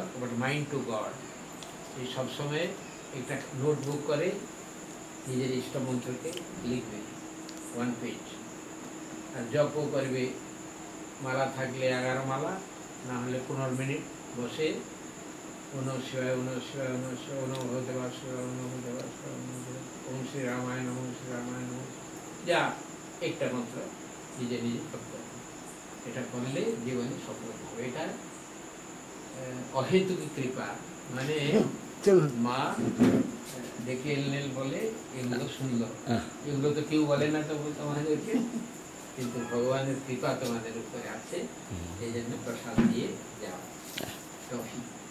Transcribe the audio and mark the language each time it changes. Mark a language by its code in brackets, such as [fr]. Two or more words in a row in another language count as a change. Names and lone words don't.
[en] but mind to God [bn] এই সবসময় একটা নোটবুক করে নিজের ইষ্ট মন্ত্রকে লিখবে 1 পেজ আর জপও করবে মালা থাকলে 11 মালা না হলে 15 মিনিট বসে [sa] ओम शिवाय ओम शिवाय ओम शिवाय ओम भगवते वासुदेवाय ओम भगवते वासुदेवाय ओम श्री रामाय नमः श्री रामाय नमः [bn] যা একটা মন্ত্র নিজে নিজে জপ করবে এটা করলে জীবনে সফল হবে এটা অহেতুক কৃপা মানে মা দেখে এলেন বলে এগুলো শুনলো এগুলো তো কেউ বলে না তো তোমাদেরকে কিন্তু ভগবানের কৃপা তোমাদের উপরে আছে এই জন্য প্রসাদ দিয়ে যাও টফি